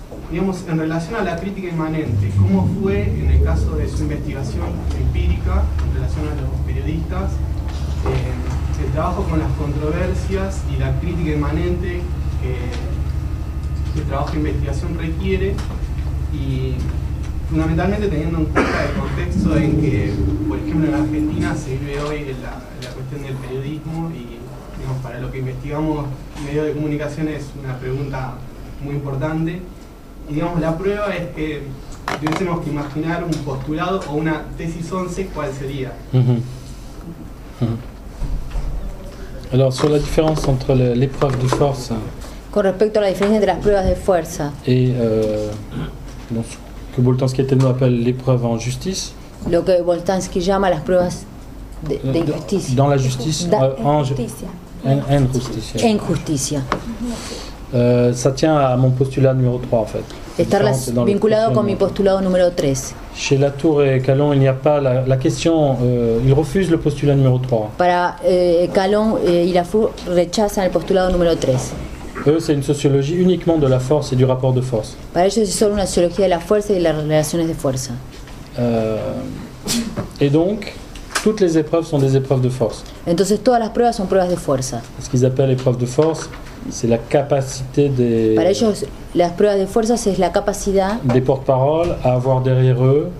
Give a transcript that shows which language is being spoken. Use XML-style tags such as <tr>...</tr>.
<es>Digamos, en relación a la crítica inmanente, ¿cómo fue en el caso de su investigación empírica en relación a los periodistas el trabajo con las controversias y la crítica inmanente que el trabajo de investigación requiere, y fundamentalmente teniendo en cuenta el contexto en que, por ejemplo, en Argentina se vive hoy la cuestión del periodismo y, digamos, para lo que investigamos medios de comunicación es una pregunta muy importante. Y digamos, la prueba es que tuviésemos que imaginar un postulado o una tesis 11, ¿cuál sería?</es> <fr>Alors, sur la différence entre l'épreuve de force</fr> <es>Con respecto a la diferencia entre las pruebas de fuerza</es> <fr>et donc, ce que Boltanski-Thévenot appelle l'épreuve en justice,</fr> <es>lo que Boltanski llama las pruebas de injusticia.</es> <fr>Dans la justice, en</fr> <es>justicia.</es> <fr>Ça tient à mon postulat numéro 3 en fait.</fr> <es>Está vinculado con mi postulado número 3.</es> <fr>Chez Latour et Calon, il n'y a pas la question, ils refusent le postulat numéro 3.</fr> <es>Para Calon y Latour rechazan el postulado número 3.</es> <fr>Eux, c'est une sociologie uniquement de la force et du rapport de force.</fr> <es>Para ellos es solo una sociología de la fuerza y de las relaciones de fuerza.</es> <fr>Et donc, toutes les épreuves sont des épreuves de force.</fr> <es>Entonces todas las pruebas son pruebas de fuerza.</es> <fr>Ce qu'ils appellent épreuve de force, c'est la capacité des...</fr> <es>Para ellos, las pruebas de fuerzas es la capacidad</es> <fr>des porte-paroles à avoir derrière eux...</fr>